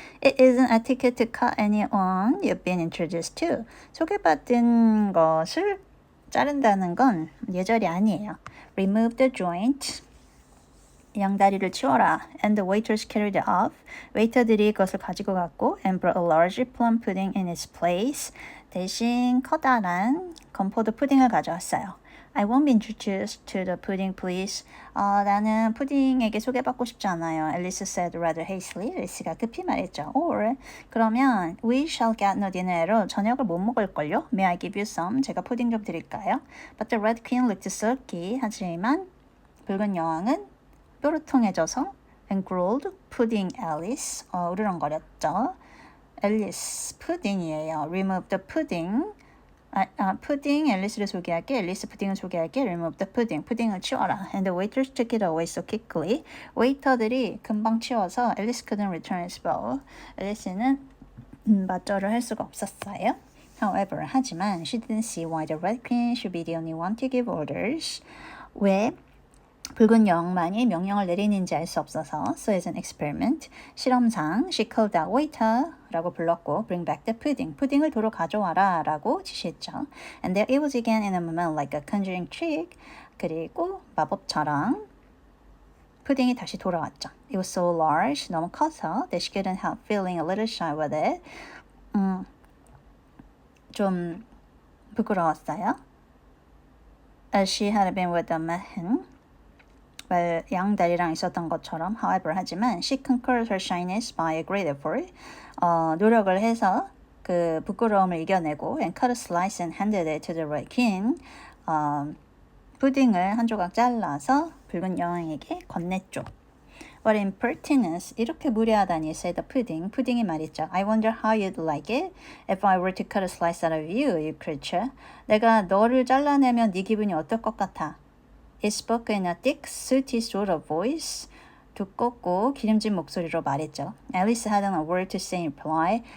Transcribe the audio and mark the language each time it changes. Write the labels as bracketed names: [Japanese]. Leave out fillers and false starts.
[English] It isn't etiquette to cut anyone you've been introduced to. [Korean] 소개받은 것을 자른다는 건 예절이 아니에요. [English] Remove the joint. [Korean] 양다리를 치워라. [English] And the waiters carried it off. [Korean] 웨이터들이 그것을 가지고 갔고 [English] and brought a large plum pudding in its place. [Korean] 대신 커다란 건포도 푸딩을 가져왔어요. [English] I won't be introduced to the pudding, please. [Korean] 나는 푸딩에게 소개받고 싶지 않아요. [English] Alice said rather hastily. [Korean] 앨리스가 급히 말했죠. [English] Or [Korean] 그러면 [English] we shall get no dinner. [Korean] 저녁을 못 먹을걸요? [English] May I give you some? [Korean] 제가 푸딩 좀 드릴까요? [English] But the red queen looked sulky. [Korean] 하지만 붉은 여왕은 뾰루통해져서 [English] and growled, pudding Alice. [Korean] 으르렁거렸죠. 앨리스 푸딩이에요. [English] Remove the pudding. [Korean] 푸딩 앨리스를 소개할게. 앨리스 푸딩을 소개할게. [English] Remove the pudding. [Korean] 푸딩을 치워라. [English] And the waiters took it away so quickly. [Korean] 웨이터들이 금방 치워서 앨리스 [English] couldn't return his bow. [Korean] 앨리스는 맞절을 할 수가 없었어요. [English] However, [Korean] 하지만 [English] she didn't see why the red queen should be the only one to give orders. [Korean] 왜 붉은 여왕만이 명령을 내리는지 알 수 없어서 [English] So as an experiment, [Korean] 실험상 [English] she called out waiter [Korean] 라고 불렀고 [English] Bring back the pudding, [Korean] 푸딩을 도로 가져와라 라고 지시했죠. [English] And there it was again in a moment like a conjuring trick. [Korean] 그리고 마법처럼 푸딩이 다시 돌아왔죠. [English] It was so large, [Korean] 너무 커서 [English] that she couldn't help feeling a little shy with it. [Korean] 좀 부끄러웠어요. [English] As she had been with the mutton. [Korean] 양다리랑 있었던 것처럼 [English] however [Korean] 하지만 [English] she conquered her shyness by a great effort. [Korean] 노력을 해서 그 부끄러움을 이겨내고 [English] and cut a slice and handed it to the red king. [Korean] 푸딩을 한 조각 잘라서 붉은 여왕에게 건넸죠. [English] What impertinence. [Korean] 이렇게 무례하다니 [English] said the pudding. [Korean] 푸딩이 말했죠. [English] I wonder how you'd like it if I were to cut a slice out of you, you creature. [Korean] 내가 너를 잘라내면 네 기분이 어떨 것 같아? [English] He spoke in a thick, sooty sort of voice. [Korean] 두껍고 기름진 목소리로 말했죠. [English] Alice hadn't a word to say in reply.